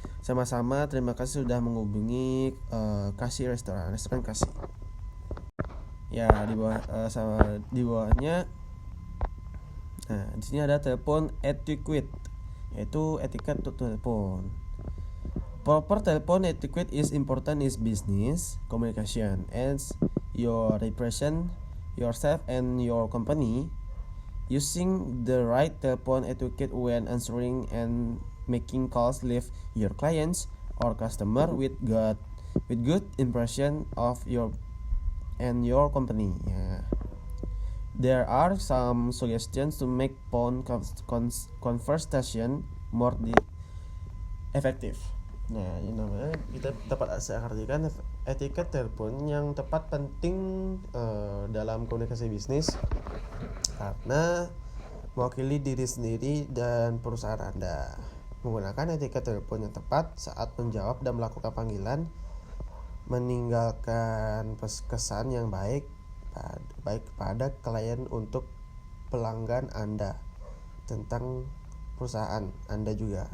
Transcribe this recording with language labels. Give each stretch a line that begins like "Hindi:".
Indonesian: Sama-sama, terima kasih sudah menghubungi Koshi Restaurant Koshi. Ya, di bawahnya. Nah, di sini ada telepon etiquette, yaitu etiket untuk telepon.
English: Proper telephone etiquette is important in business communication as your represent yourself and your company. Using the right telephone etiquette when answering and making calls leave your clients or customer with good impression of your company. Yeah. There are some suggestions to make phone conversation more effective.
Indonesian: Nah, ini namanya kita dapat saya artikan etiket telepon yang tepat penting dalam komunikasi bisnis karena mewakili diri sendiri dan perusahaan Anda. Menggunakan etiket telepon yang tepat saat menjawab dan melakukan panggilan meninggalkan kesan yang baik pada klien untuk pelanggan Anda tentang perusahaan Anda juga.